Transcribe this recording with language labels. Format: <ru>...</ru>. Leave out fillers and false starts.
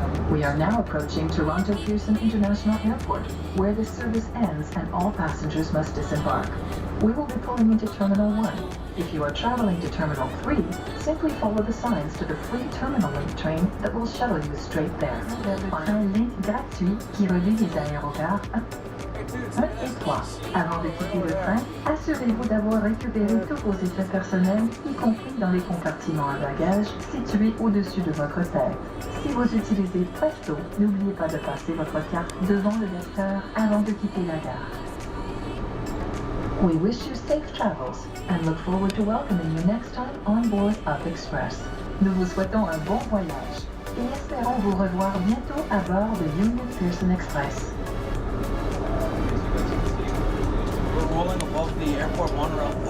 <en>We are now approaching Toronto Pearson International Airport, where the service ends and all passengers must disembark. We will be pulling into Terminal 1. If you are traveling to Terminal 3, simply follow the signs to the free Terminal Link train that will shuttle you straight there.</en> <fr>Un link gratuit qui relie les aérogare 1 et 3. Avant de quitter le train, assurez-vous d'avoir récupéré tous vos effets personnels, y compris dans les compartiments à bagages situés au-dessus de votre tête. Si vous utilisez Presto, n'oubliez pas de passer votre carte devant le lecteur avant de quitter la gare.</fr> <en>We wish you safe travels and look forward to welcoming you next time on board Up Express.</en> <fr>Nous vous souhaitons un bon voyage et espérons vous revoir bientôt à bord de Union Pearson Express.</fr> <en>We're rolling above the airport monorail.</en>